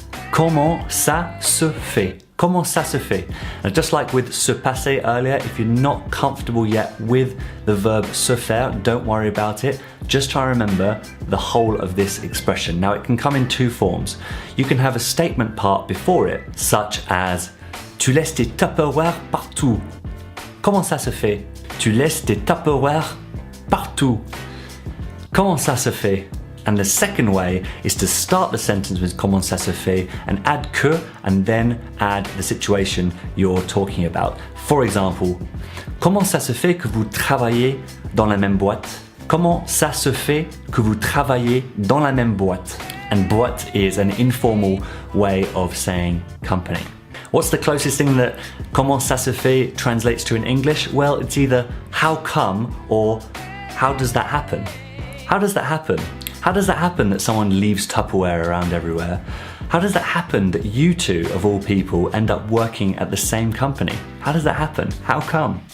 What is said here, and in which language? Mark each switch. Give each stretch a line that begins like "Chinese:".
French: Comment ça se fait?
English: Comment ça se fait? Now, just like with se passer earlier, if you're not comfortable yet with the verb se faire, don't worry about it. Just try and remember the whole of this expression. Now, it can come in two forms. You can have a statement part before it, such as
French: tu laisses tes Tupperware partout. Comment ça se fait? Tu laisses tes Tupperware partout. Comment ça se fait?
English: And the second way is to start the sentence with
French: comment ça se fait
English: and add que and then add the situation you're talking about. For example,
French: comment ça se fait que vous travaillez dans la même boîte? Comment ça se fait que vous travaillez dans la même boîte?
English: And boîte is an informal way of saying company. What's the closest thing that
French: comment ça se fait
English: translates to in English? Well, it's either how come or how does that happen? How does that happen? How does that happen that someone leaves Tupperware around everywhere? How does that happen that you two, of all people, end up working at the same company? How does that happen? How come?